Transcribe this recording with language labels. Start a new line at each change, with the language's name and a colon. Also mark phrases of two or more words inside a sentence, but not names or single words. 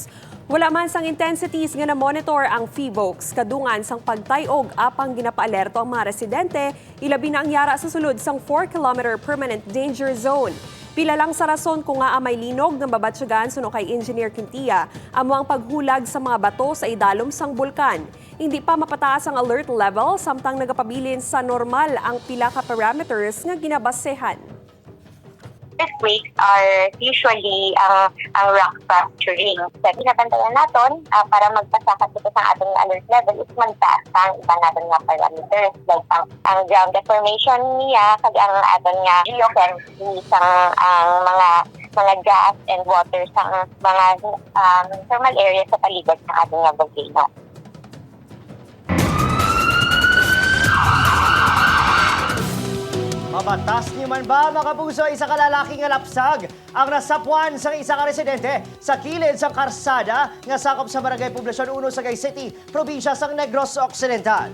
Hiligaynon: Wala man sang intensities nga na-monitor ang PHIVOLCS kadungan sang pagtayog apang ginapaalerto ang mga residente ilabi na ang yara sa sulod sang
English: 4-kilometer permanent danger zone.
Hiligaynon: Pila lang sa rason kung nga may linog ng babatsyagan suno kay Engineer Quintia amo ang paghulag sa mga bato sa idalom sang bulkan. Hindi pa mapataas ang
English: alert level
Hiligaynon: samtang nagapabilin sa normal ang pila ka parameters nga ginabasehan.
English: Earthquakes are usually ang rock fracturing.
Hiligaynon: So, pinabantayan natin para magpasakat ito sa ating
English: alert level
Hiligaynon: is magtaas ang iba natin nga parameters. Like ang
English: ground deformation
Hiligaynon: niya, kag ang ating nga geochemistry ang mga
English: gas and water
Hiligaynon: sa mga
English: thermal areas
Hiligaynon: sa paligid ng ating nga volcano. Mabatas niyo man ba, mga kapuso, isa kalalaking nga lapsag ang nasapuan sa isa ka residente sa kilid sa karsada nga sakop sa Barangay Poblasyon 1, Sagay City, probinsya sang Negros Occidental.